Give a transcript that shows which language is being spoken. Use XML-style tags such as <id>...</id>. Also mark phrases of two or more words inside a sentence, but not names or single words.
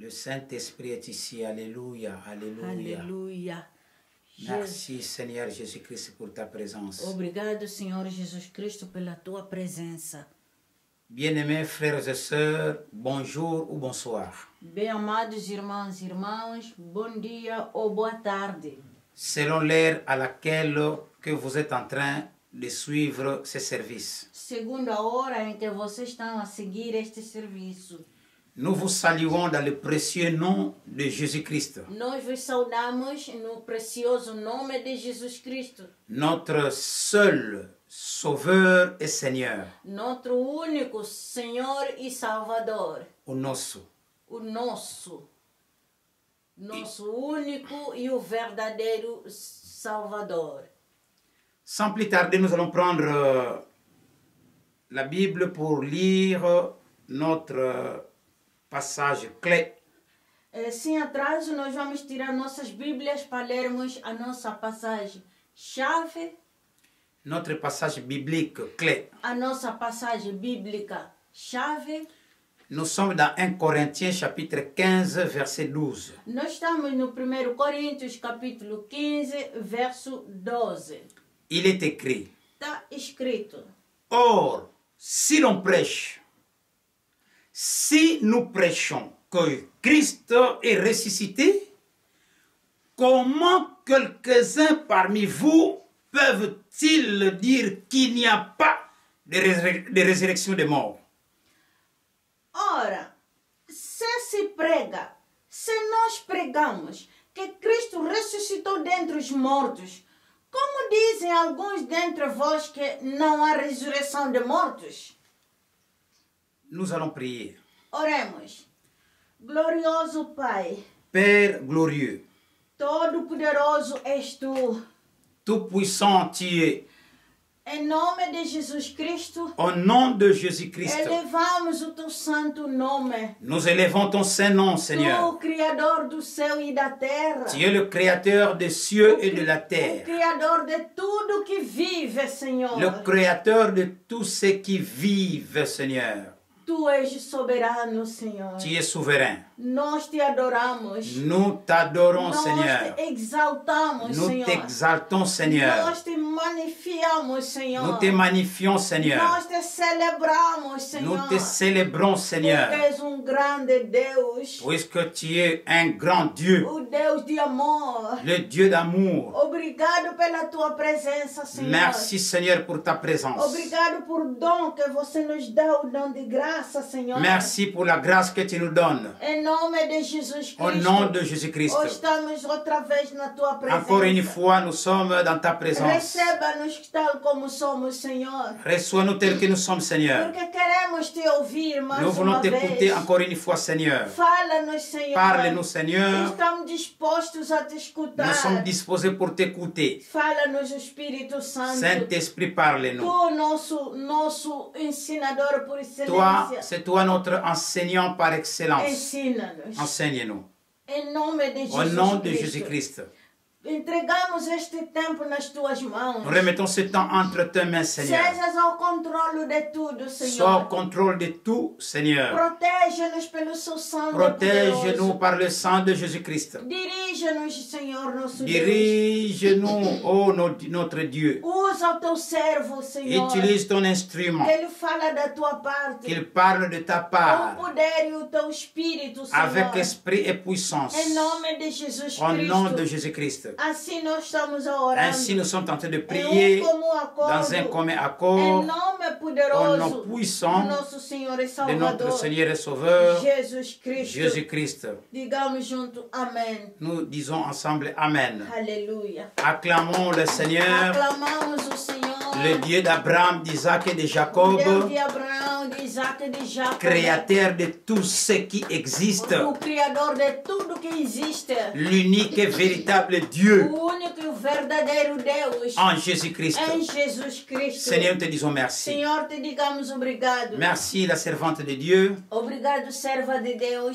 <fr>Saint-Esprit est ici. Alléluia. Alléluia.</fr> <pt>Aleluia.</pt> <fr>Merci Seigneur Jésus-Christ pour ta présence.</fr> <pt>Obrigado, Senhor Jesus Cristo, pela tua presença.</pt> <fr>Bien-aimés frères et sœurs, bonjour ou bonsoir.</fr> <pt>Bem-amados irmãos e irmãs, bom dia ou boa tarde.</pt> <fr>Selon l'heure à laquelle que vous êtes en train de suivre ce service.</fr> <pt>Segundo a hora em que vocês estão a seguir este serviço.</pt> <fr>Nous vous saluons dans le précieux nom de Jésus-Christ.</fr> <pt>Nós vos saudamos no precioso nome de Jesus Cristo.</pt> <fr>Notre seul Sauveur et Seigneur.</fr> <pt>Nosso único Senhor e Salvador. O nosso. O nosso. Nosso único e o verdadeiro Salvador.</pt> <fr>Sans plus tarder, nous allons prendre la Bible pour lire notre passage clé.</fr> <pt>Sem atraso, nós vamos tirar nossas Bíblias para lermos a nossa passagem chave.</pt> <fr>Notre passage biblique clé.</fr> <pt>A nossa passagem bíblica chave.</pt> <fr>Nous sommes dans 1 Corinthiens chapitre 15 verset 12.</fr> <pt>Nós estamos no 1 Coríntios capítulo 15 verso 12.</pt> <fr>Il est écrit:</fr> <pt>Está escrito:</pt> <fr>Or, si l'on prêche, si nous prêchons que Christ est ressuscité, comment quelques-uns parmi vous peuvent-ils dire qu'il n'y a pas de résurrection des morts?</fr> <pt>Ora, se prega, se nós pregamos que Cristo ressuscitou dentre os mortos, como dizem alguns dentre vós que não há ressurreição de mortos?</pt> <fr>Nous allons prier.</fr> <pt>Oremos. Glorioso Pai,</pt> <fr>Père glorieux,</fr> <pt>todo-poderoso és tu.</pt> <fr>tout-puissant tu es.</fr> <pt>Em nome de Jesus Cristo,</pt> <fr>Au nom de Jésus-Christ,</fr> <pt>elevamos o teu santo nome.</pt> <fr>nous élevons ton Saint-Nom, Seigneur.</fr> <pt>Tu, Criador do céu e da terra.</pt> <fr>Tu es le Créateur des cieux et de la</fr> <pt>O</pt> <fr>terre.</fr> <pt>Criador de tudo que vive, Senhor.</pt> <fr>Le Créateur de tous ceux qui vivent, Seigneur.</fr> <pt>Tu és soberano, Senhor.</pt> <fr>Tu es souverain.</fr> <pt>Nós te adoramos.</pt> <fr>Nous t'adorons,</fr> <pt>Nós</pt> <fr>Seigneur.</fr> <pt>te exaltamos,</pt> <fr>Nous</fr> <pt>Senhor.</pt> <fr>t'exaltons, Seigneur.</fr> <pt>Nós te magnificamos, Senhor.</pt> <fr>Nous te magnifions, Seigneur.</fr> <pt>Nós te celebramos, Senhor.</pt> <fr>Nous te célébrons,</fr> <pt>Porque</pt> <fr>Seigneur.</fr> <pt>és grande Deus.</pt> <fr>Puisque tu es un grand Dieu,</fr> <pt>O Deus de amor.</pt> <fr>le Dieu d'amour.</fr> <pt>Obrigado pela tua presença, Senhor.</pt> <fr>Merci, Seigneur, pour ta présence.</fr> <pt>Obrigado por dom que você nos dá, o dom de graça, Senhor.</pt> <fr>Merci pour la grâce que tu nous donnes.</fr> <pt>Em nome de Jesus Cristo.</pt> <fr>Au nom de Jésus-Christ.</fr> <pt>Hoje estamos outra vez na tua presença.</pt> <fr>Encore une fois, nous sommes dans ta présence.</fr> <pt>Receba-nos tal como somos, Senhor.</pt> <fr>Reçois-nous tels que nous sommes, Seigneur.</fr> <pt>Porque queremos te ouvir mais</pt> <fr>Nous voulons</fr> <pt>uma</pt> <fr>t'écouter</fr> <pt>vez.</pt> <fr>encore une fois, Seigneur.</fr> <pt>Fala-nos, Senhor.</pt> <fr>Parle-nous, Seigneur.</fr> <pt>Estamos dispostos a te escutar.</pt> <fr>Nous sommes disposés pour t'écouter.</fr> <pt>Fala-nos, Espírito Santo.</pt> <fr>Saint-Esprit, parle-nous.</fr> <pt>Tu, nosso ensinador por</pt> <fr>Toi,</fr> <pt>excelência.</pt> <fr>c'est toi notre enseignant par excellence.</fr> <pt>Ensina-nos.</pt> <fr>Enseigne-nous.</fr> <pt>Em nome de Jesus</pt> <fr>Au nom de</fr> <pt>Cristo.</pt> <fr>Jésus-Christ.</fr> <pt>Entregamos este tempo nas tuas mãos.</pt> <fr>Nous remettons ce temps entre tes mains, Seigneur.</fr> <pt>Sejas ao controle de tudo, Senhor.</pt> <fr>Sois au contrôle de tout, Seigneur.</fr> <pt>Protege-nos pelo seu sangue</pt> <fr>Protège-nous</fr> <pt>poderoso.</pt> <fr>par le sang de Jésus-Christ.</fr> <pt>Dirige-nos, Senhor, nosso Deus.</pt> <fr>Dirige-nous, ô notre Dieu.</fr> <pt>Usa o teu servo, Senhor.</pt> <fr>Utilise ton instrument.</fr> <pt>Que ele fala da tua parte.</pt> <fr>Qu'il parle de ta</fr> <pt>Com o</pt> <fr>part.</fr> <pt>poder e o teu espírito, Senhor.</pt> <fr>Avec esprit et puissance.</fr> <pt>Em nome de Jesus</pt> <fr>Au</fr> <pt>Cristo.</pt> <fr>nom de Jésus-Christ.</fr> <pt>Assim nós estamos a orar.</pt> <fr>Ainsi nous sommes en train de</fr> <pt>Em</pt> <fr>prier</fr> <pt>comum acordo.</pt> <fr>dans un commun</fr> <pt>Em</pt> <fr>accord</fr> <pt>nome poderoso</pt> <fr>au nom puissant</fr> <pt>do nosso Senhor e</pt> <fr>de</fr> <pt>Salvador.</pt> <fr>notre Seigneur et Sauveur,</fr> <pt>Jesus Cristo.</pt> <fr>Jésus-Christ.</fr> <pt>Digamos junto, amém.</pt> <fr>Nous disons ensemble Amen.</fr> <pt>Aleluia.</pt> <fr>Acclamons le Seigneur,</fr> <pt>Aclamamos o Senhor.</pt> <fr>le Dieu d'Abraham, d'Isaac et de</fr> <pt>Deus</pt> <fr>Jacob,</fr> <pt>de Abraão, de Isaac e de Jacó.</pt> <fr>créateur de tout ce qui existe,</fr> <pt>O Criador de tudo que existe.</pt> <fr>l'unique et véritable Dieu</fr> <pt>O único e o verdadeiro Deus.</pt> <fr>en Jésus-Christ.</fr> <pt>Em Jesus Cristo.</pt> <fr>Seigneur, nous te disons merci.</fr> <pt>Senhor, te digamos obrigado.</pt> <fr>Merci, la servante de Dieu,</fr> <pt>Obrigado, serva de Deus,</pt>